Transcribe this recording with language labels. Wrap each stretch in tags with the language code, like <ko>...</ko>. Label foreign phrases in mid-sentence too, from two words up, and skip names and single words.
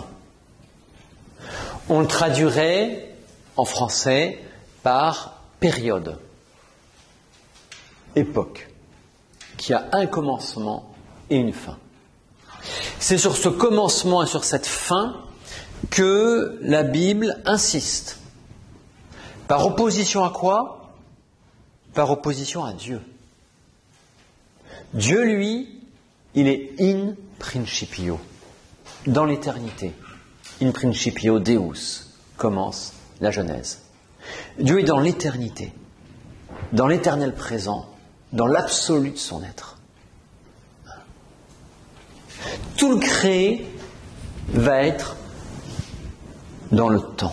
<fr>On le traduirait en français par période, époque, qui a un commencement et une fin. C'est sur ce commencement et sur cette fin que la Bible insiste. Par opposition à quoi ? Par opposition à Dieu. Dieu, lui, il est</fr> <la>in principio,</la> <fr>dans l'éternité.</fr> <la>In principio Deus</la> <fr>commence la Genèse. Dieu est dans l'éternité, dans l'éternel présent, dans l'absolu de son être. Tout le créé va être dans le temps.</fr>